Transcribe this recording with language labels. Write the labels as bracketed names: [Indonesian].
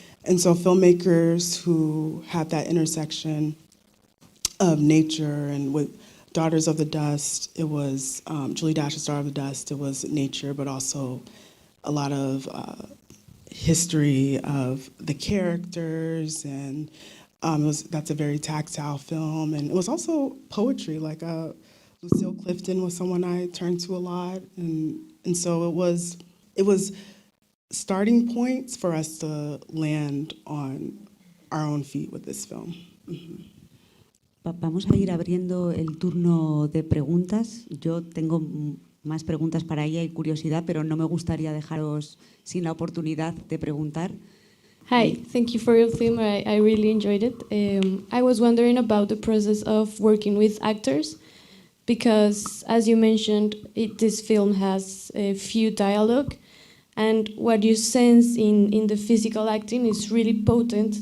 [English] And so filmmakers who have that intersection of nature, and with Daughters of the Dust, it was Julie Dash's Daughter of the Dust, it was nature, but also a lot of history of the characters, and that's a very tactile film. And it was also poetry, like Lucille Clifton was someone I turned to a lot, and so it was starting points for us to land on our own feet with this film. Mm-hmm. [Spanish] Vamos a ir abriendo el turno de preguntas. Yo tengo más preguntas para ella y curiosidad, pero no me gustaría dejaros sin la oportunidad de preguntar. [English] Hi, thank you for your film. I really enjoyed it. I was wondering about the process of working with actors, because as you mentioned, this film has a few dialogue, and what you sense in the physical acting is really potent.